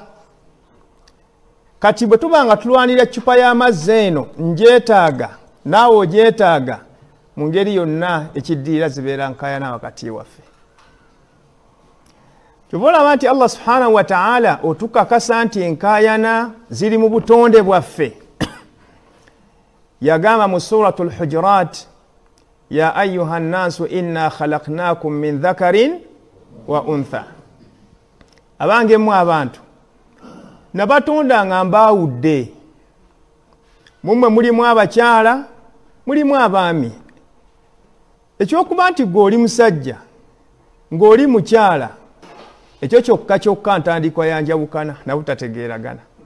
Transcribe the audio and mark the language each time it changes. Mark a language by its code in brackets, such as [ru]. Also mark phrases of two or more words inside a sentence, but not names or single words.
[lg] Kati bwe tuba nga tulwanira eccupa y'amazzi eno njeetaaga naawe ojeetaaga, mu ngeri yonna ekiddiira zibeera nkaayana wakati waffe. Kyova olaba nti Allah [ar] سبحانه وتعالى [lg] otukakasa nti enkaayana ziri mu butonde bwaffe. Yagamba mu suratul Hujurat, [ar] يا أيها الناس إنا خلقناكم من ذكر وأنثى. [lg] Abange mmwe abantu nabatonda nga mbaawudde. Mumwe mulimu abakyala, mulimu abaami. Ekyokuba nti gwe oli musajja ng'oli mukyala, ekyo kyokka kyokka ntandikwa ya njawukana na butategeeragana.